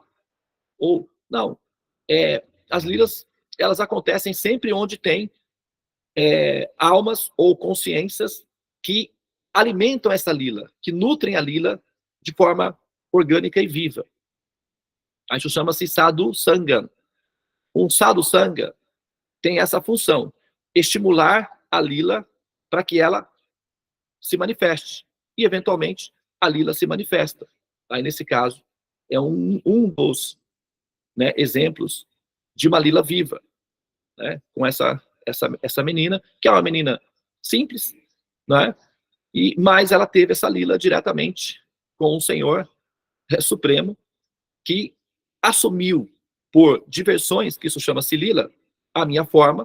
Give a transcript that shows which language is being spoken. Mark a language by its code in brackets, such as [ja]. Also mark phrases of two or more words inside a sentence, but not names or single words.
[pt] Ou, não. As lilas, elas acontecem sempre onde tem almas ou consciências que alimentam essa lila, que nutrem a lila de forma orgânica e viva. Isso chama-se [sa] साधु सङ्ग. [pt] Um [sa] साधु सङ्ग [pt] tem essa função, estimular a lila para que ela se manifeste. E, eventualmente, a lila se manifesta. Aí, nesse caso, é um dos, né, exemplos de uma lila viva, né, com essa menina, que é uma menina simples, né, mas ela teve essa lila diretamente com o Senhor Supremo, que assumiu por diversões, que isso chama-se lila, a minha forma.